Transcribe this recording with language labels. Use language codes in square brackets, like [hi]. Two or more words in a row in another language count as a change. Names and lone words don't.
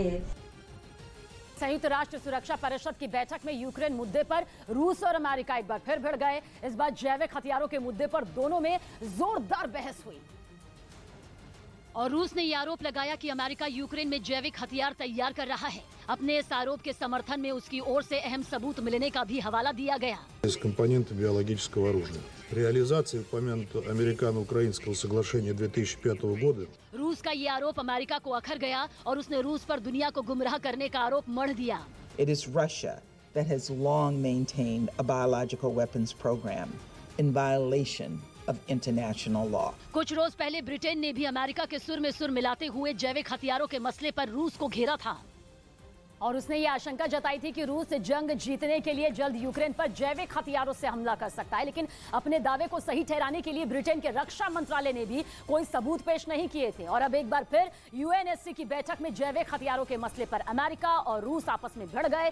[hi] संयुक्त राष्ट्र सुरक्षा परिषद की बैठक में यूक्रेन मुद्दे पर रूस और अमेरिका एक बार फिर भिड़ गए। इस बार जैविक हथियारों के मुद्दे पर दोनों में जोरदार बहस हुई और रूस ने यह आरोप लगाया कि अमेरिका यूक्रेन में जैविक हथियार तैयार कर रहा है। अपने इस आरोप के समर्थन में उसकी ओर से अहम सबूत मिलने का भी हवाला दिया गया। [ru] Из компонентов биологического оружия. Реализация упомянутого американо-украинского соглашения 2005 года. [hi] रूस का ये आरोप अमेरिका को अखर गया और उसने रूस पर दुनिया को गुमराह करने का आरोप मढ़ दिया। [en] It is Russia that has long maintained a biological weapons program in violation of international law. [hi] कुछ रोज पहले ब्रिटेन ने भी अमेरिका के सुर में सुर मिलाते हुए जैविक हथियारों के मसले पर रूस को घेरा था और उसने ये आशंका जताई थी कि रूस जंग जीतने के लिए जल्द यूक्रेन पर जैविक हथियारों से हमला कर सकता है। लेकिन अपने दावे को सही ठहराने के लिए ब्रिटेन के रक्षा मंत्रालय ने भी कोई सबूत पेश नहीं किए थे और अब एक बार फिर यूएनएससी की बैठक में जैविक हथियारों के मसले पर अमेरिका और रूस आपस में भिड़ गए।